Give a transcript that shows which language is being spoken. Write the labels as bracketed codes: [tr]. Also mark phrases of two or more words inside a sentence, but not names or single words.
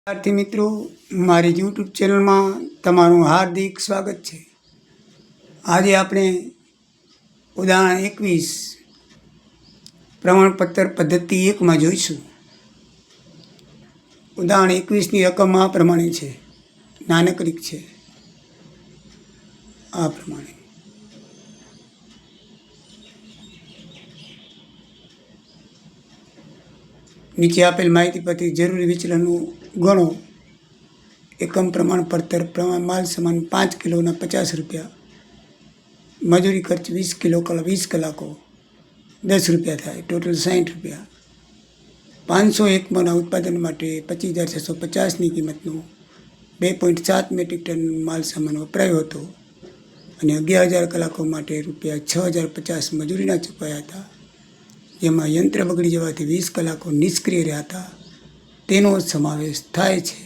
[gu] વિદ્યાર્થી મિત્રો, મારી યૂટ્યૂબ ચેનલ માં તમારું હાર્દિક સ્વાગત છે। આજ આપણે ઉદાહરણ 21 પ્રમાણપત્ર પદ્ધતિ 1 માં જોઈશું। ઉદાહરણ 21 ની રકમ આ પ્રમાણે છે, નાનકડી છે। આ પ્રમાણે નીચે આપેલ માહિતી પરથી જરૂરી વિચલનો ગણો। એકમ પ્રમાણપત્ર પ્રમાણ માલ સામાન 5 કિલો 50 રૂપિયા, મજૂરી ખર્ચ 20 કિલો 20 કલાકો 10 રૂપિયા થાય, ટોટલ 60 રૂપિયા। 501 મના ઉત્પાદન માટે 25,650 ની કિંમતનો 2.7 મેટ્રિક ટન માલ સામાન વપરાયો હતો અને 11,000 કલાકો માટે રૂપિયા 6,050 મજૂરીના ચૂકવાયા હતા, જેમાં યંત્ર બગડી જવાથી 20 કલાકો નિષ્ક્રિય રહ્યા હતા, તેનો સમાવેશ થાય છે।